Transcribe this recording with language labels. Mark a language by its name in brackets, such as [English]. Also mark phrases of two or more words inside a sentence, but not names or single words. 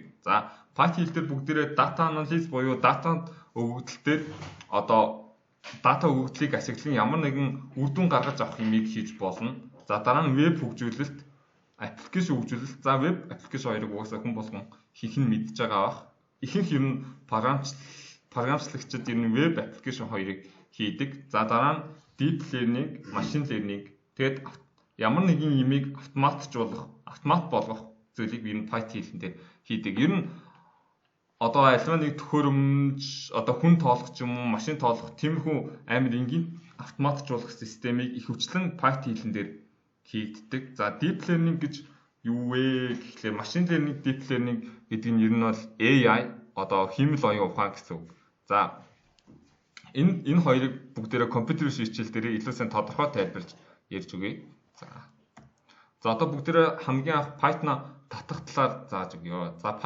[Mongolian] За Python хэл дээр бүгдээрээ [English] data analysis [Mongolian] буюу дата өгөгдөл дээр одоо дата өгөгдлийг ашиглан ямар нэгэн үр дүн гаргаж авах юмыг хийж болно. За дараа нь веб хөгжүүлэлт, аппликейшн хөгжүүлэлт. За веб аппликейшн хоёрыг угаасаа хүн болгон хийх нь мэдж байгаа бах. Ихэнх ер нь програмчлагчид ер нь веб аппликейшн хоёрыг хийдэг. За дараа нь [English] deep learning, machine learning. [Mongolian] Тэгэд ямар нэгэн юмыг автомат болгох зүйлийг ер нь Python хэлэн дээр хийдэг. Ер нь одоо альва нэг төхөөрөмж, одоо хүн тоолох ч юм уу, машин тоолох тиймэрхүү амар энгийн автоматжуулах системийг ихэвчлэн Python хэлэн дээр хийгддэг. За [English] deep learning [Mongolian] гэж юу вэ гэхлээр [English] machine learning, deep learning [Mongolian] гэдэг нь ер нь бол AI одоо хэмэл оюун ухаан гэсэн үг. За энэ хоёрыг бүгдээрээ компьютер хичээл дээр илүү сайн тодорхой тайлбарлаж ярьж өгье. За одоо бүгдээрээ хамгийн анх Python татах талаар зааж өгье.